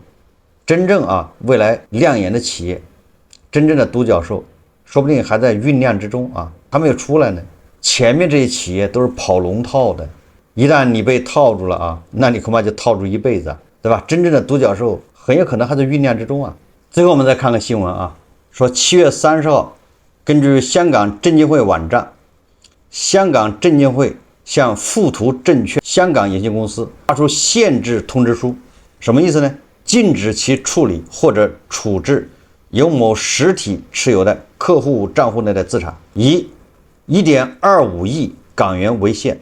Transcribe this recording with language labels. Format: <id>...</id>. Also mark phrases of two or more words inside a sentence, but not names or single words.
<zh>真正未來亮眼的企業，真正的獨角獸，說不定還在醞釀之中還沒有出來呢。前面這些企業都是跑龍套的，一旦你被套住了那你恐怕就套住一輩子對吧？真正的獨角獸很有可能還在醞釀之中最後我們再看看新聞說7月30號，根據香港證監會網站，香港證監會向富途證券香港有限公司發出限制通知書。什麼意思呢？禁止其處理或者處置由某實體持有的客戶賬戶內的資產，以1.25億港元為限。</zh>